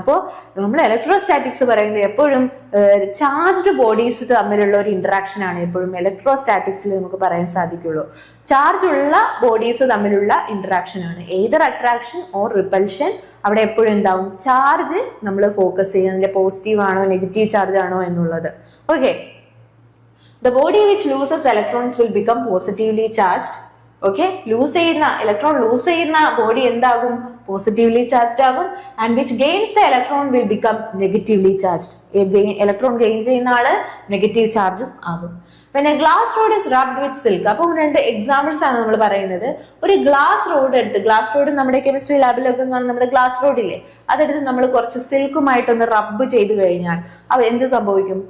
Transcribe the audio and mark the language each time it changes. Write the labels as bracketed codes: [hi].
[ml] അപ്പോൾ നമ്മൾ ഇലക്ട്രോസ്റ്റാറ്റിക്സ് പറയുന്നത് എപ്പോഴും ചാർജ്ഡ് ബോഡീസ് തമ്മിലുള്ള ഒരു ഇന്ററാക്ഷൻ ആണ് എപ്പോഴും ഇലക്ട്രോസ്റ്റാറ്റിക്സിൽ നമുക്ക് പറയാൻ സാധിക്കുള്ളൂ. ചാർജ് ഉള്ള ബോഡീസ് തമ്മിലുള്ള ഇന്ററാക്ഷൻ ആണ്. [en] either attraction or repulsion [ml] അവിടെ എപ്പോഴും എന്താവും? ചാർജ് നമ്മൾ ഫോക്കസ് ചെയ്യുന്നതിന്റെ പോസിറ്റീവ് ആണോ നെഗറ്റീവ് ചാർജ് ആണോ എന്നുള്ളത്. [en] Okay, the body which loses electrons will become positively charged. [ml] Okay, electron loose ചെയ്യുന്ന ബോഡി എന്താകും? [en] positively charged [ml] ആകും. [en] And which gains the electron will become negatively charged. [ml] Electron gain ചെയ്യുന്ന ആള് negative ചാർജും ആകും. പിന്നെ [en] Glass rod is rubbed with silk. [ml] അപ്പൊ രണ്ട് എക്സാമ്പിൾസ് ആണ് നമ്മൾ പറയുന്നത്. ഒരു ഗ്ലാസ് റോഡ് നമ്മുടെ കെമിസ്ട്രി ലാബിലൊക്കെ നമ്മുടെ ഗ്ലാസ് റോഡില്ലേ, അതെടുത്ത് നമ്മൾ കുറച്ച് സിൽക്കുമായിട്ടൊന്ന് റബ്ബ് ചെയ്ത് കഴിഞ്ഞാൽ എന്ത് സംഭവിക്കും?